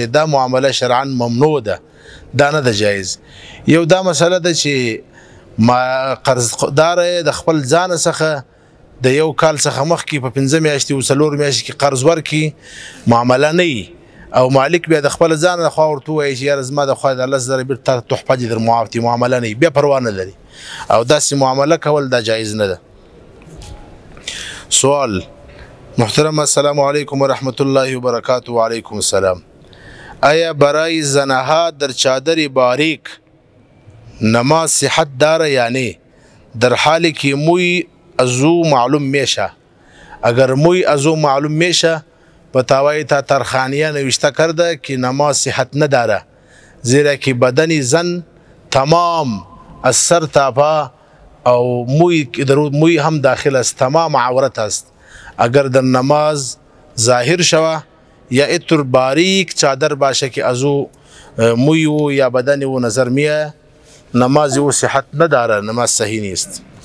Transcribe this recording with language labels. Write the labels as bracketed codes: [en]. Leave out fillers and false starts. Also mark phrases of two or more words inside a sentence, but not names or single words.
[ps] دا معامله شرعاً ممنوع ده دا نه ده جایز یو دا مسله ده چې ما قرضدار د خپل ځان څخه د یو کال څخه مخکې په 15 میاشتې او 4 میاشتې کې قرض ورکړي معامله نه او مالک بیا د خپل ځان خو ورته وایي چې یار زما د خو د 10,000 بیرته تحفه دي در معاف دي معامله نه بیا پروا نه لري او داسې معامله کول دا جایز نه ده [fa] سوال محترم [ar] السلام علیکم ورحمت الله وبرکاته وعلیکم السلام [fa] آیا برای زنها در چادر باریک نماز صحت داره یعنی در حالی که موی ازو معلوم میشه اگر موی ازو معلوم میشه پتاوی تا ترخانیه نوشته کرده که نماز صحت نداره زیرا که بدن زن تمام از سر تا پا او موی هم داخل است تمام عورت است اگر در نماز ظاهر شوه یا اتر باریک چادر باشه که ازو موی و یا بدن و نظر میه نماز و صحت نداره نماز صحیح نیست